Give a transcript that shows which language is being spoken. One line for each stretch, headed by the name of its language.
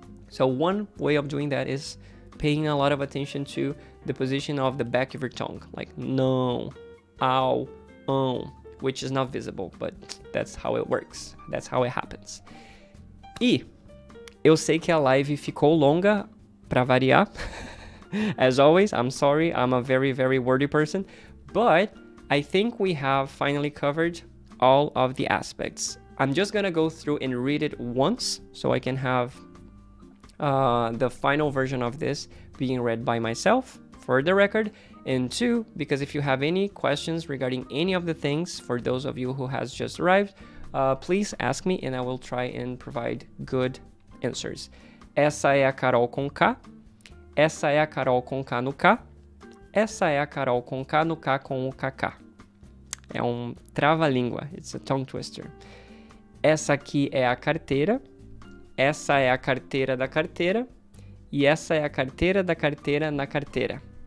English: So one way of doing that is paying a lot of attention to the position of the back of your tongue, like no, ow, which is not visible, but that's how it works. That's how it happens.
Portuguese: E eu sei que a live ficou longa, pra variar.
English: As always, I'm sorry, I'm a very, very wordy person, but I think we have finally covered all of the aspects. I'm just gonna go through and read it once, so I can have the final version of this being read by myself, for the record, and 2, because if you have any questions regarding any of the things, for those of you who has just arrived, please ask me and I will try and provide good answers.
Portuguese: Essa é a Carol com K. Essa é a Carol com K no K. Essa é a Carol com K no K com o KK. É um trava-língua.
English: It's a tongue twister.
Portuguese: Essa aqui é a carteira. Essa é a carteira da carteira. E essa é a carteira da carteira na carteira.